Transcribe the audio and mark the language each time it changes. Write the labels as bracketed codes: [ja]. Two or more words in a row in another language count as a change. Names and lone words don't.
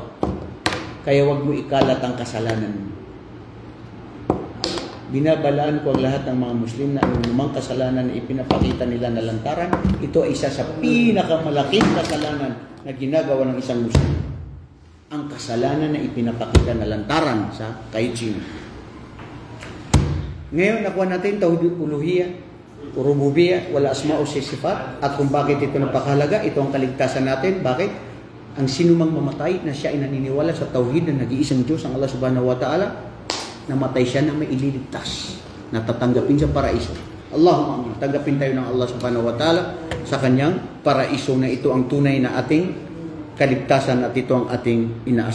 [tl] Kaya wag mo ikalat ang kasalanan mo. Binabalaan ko ang lahat ng mga Muslim na anumang kasalanan na ipinapakita nila na lantaran, ito ay isa sa pinakamalaking kasalanan na ginagawa ng isang Muslim. Ang kasalanan na ipinapakita na lantaran sa kahit sino. Ngayon, nakuha natin [ar] توحيد الألوهية الربوبية والأسماء [tl] o sifat, at kung bakit ito napakahalaga, ito ang kaligtasan natin. Bakit? Ang sinumang mamatay na siya ay naniniwala sa tauhid na nag-iisang Diyos, ang Allah [ar] سبحانه وتعالى, [tl] namatay siya na may ililigtas, na tatanggapin sa paraiso. [ar] اللهم آمين. [tl] Tanggapin tayo ng Allah [ar] سبحانه وتعالى [tl] sa kanyang paraiso na ito ang tunay na ating kaligtasan at ito ang ating inaas.